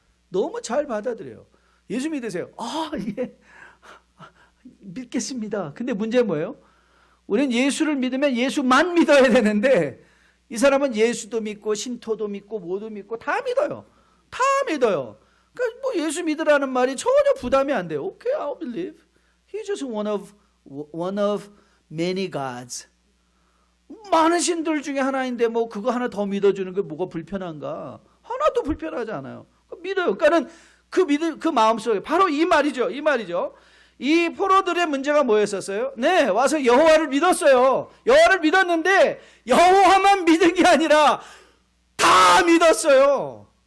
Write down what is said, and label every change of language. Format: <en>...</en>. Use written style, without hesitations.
<ko>너무 잘 받아들여요. 예수 믿으세요. 예. 믿겠습니다. 근데 문제는 뭐예요? 우리는 예수를 믿으면 예수만 믿어야 되는데 이 사람은 예수도 믿고 신토도 믿고 뭐도 믿고 다 믿어요. 다 믿어요. 그러니까 뭐 예수 믿으라는 말이 전혀 부담이 안 돼요.</ko> <en>Okay, I'll believe. He's just one of many gods.</en> <ko>많은 신들 중에 하나인데 뭐 그거 하나 더 믿어주는 게 뭐가 불편한가? 하나도 불편하지 않아요. 믿어요. 그러니까는 그 마음속에 바로 이 말이죠. 이 포로들의 문제가 뭐였었어요? 네, 와서 여호와를 믿었어요. 여호와를 믿었는데 여호와만 믿은 게 아니라 다 믿었어요.</ko>